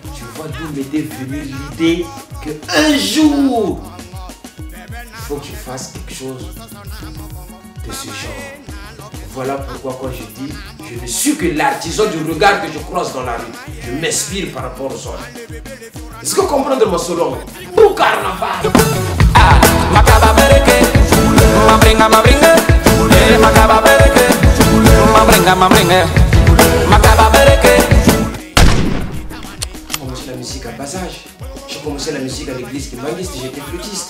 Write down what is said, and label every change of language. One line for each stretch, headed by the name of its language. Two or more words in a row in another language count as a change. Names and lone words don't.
French: Tu vois d'où m'était venue l'idée qu'un jour, il faut que tu fasses quelque chose de ce genre. Voilà pourquoi quand je dis, je ne suis que l'artisan du regard que je croise dans la rue. Je m'inspire par rapport aux autres. Est-ce que vous comprenez mon solo? Pour carnaval. Macaba bereke, mabringa, macaba bereke, mabringa, macaba bereke. J'ai commencé la musique à bas âge. J'ai commencé la musique à l'église Kimbangiste, j'étais flûtiste.